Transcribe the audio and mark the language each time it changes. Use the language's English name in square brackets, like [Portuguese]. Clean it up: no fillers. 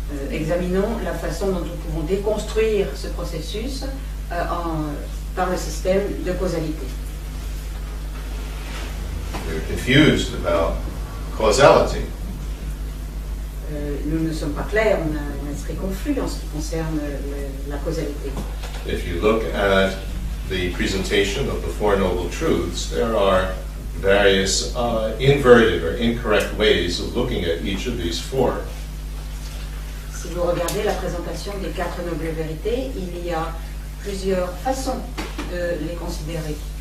[French] examinons la façon dont nous pouvons déconstruire ce processus par le système de causalité. [English] We're confused about causality. [French] Nous ne sommes pas clairs, on a un esprit confus en ce qui concerne la causalité. [English] If you look at the presentation of the Four Noble Truths, there are various inverted or incorrect ways of looking at each of these four. [French] Si vous regardez la présentation des 4 nobles vérités, il y a plusieurs façons de les considérer.